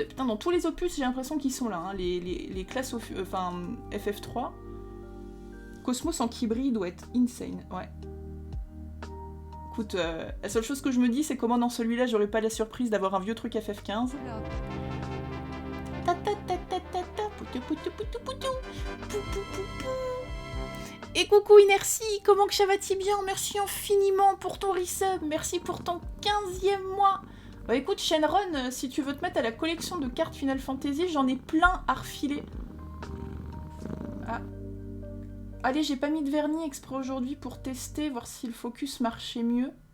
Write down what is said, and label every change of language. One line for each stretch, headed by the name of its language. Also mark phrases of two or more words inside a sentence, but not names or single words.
French: Putain, dans tous les opus, j'ai l'impression qu'ils sont là. Hein. Les classes FF3. Cosmos en Kibri doit être insane. Ouais. Écoute, la seule chose que je me dis, c'est comment dans celui-là, j'aurais pas la surprise d'avoir un vieux truc FF15. Ta ta ta ta ta ta. Poutou poutou poutou poutou. Pou pou pou pou. Et coucou Inertie, comment que ça va-t-il bien? Merci infiniment pour ton resub, merci pour ton 15e mois. Bah écoute Shenron, si tu veux te mettre à la collection de cartes Final Fantasy, j'en ai plein à refiler. Ah. Allez, j'ai pas mis de vernis exprès aujourd'hui pour tester, voir si le focus marchait mieux.